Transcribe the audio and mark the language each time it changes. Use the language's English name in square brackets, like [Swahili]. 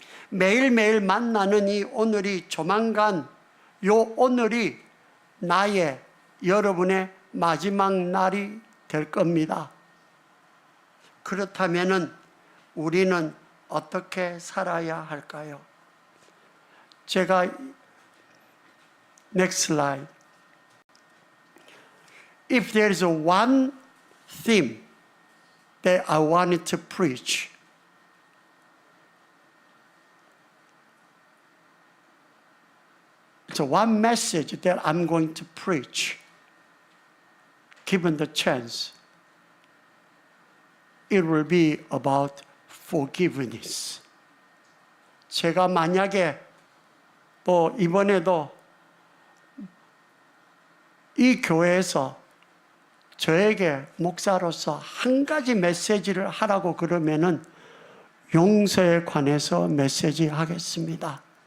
[Korean] 매일매일 만나는 이 오늘이 조만간 요 오늘이 나의, 여러분의 마지막 날이 될 겁니다. 그렇다면은 우리는 어떻게 살아야 할까요? 제가 [English] next slide. If there is one theme that I wanted to preach, it's one message that I'm going to preach, given the chance. It will be about forgiveness. [Korean] 제가 만약에 또 이번에도 이 교회에서 저에게 목사로서 한 가지 메시지를 하라고 그러면은 용서에 관해서 메시지 하겠습니다.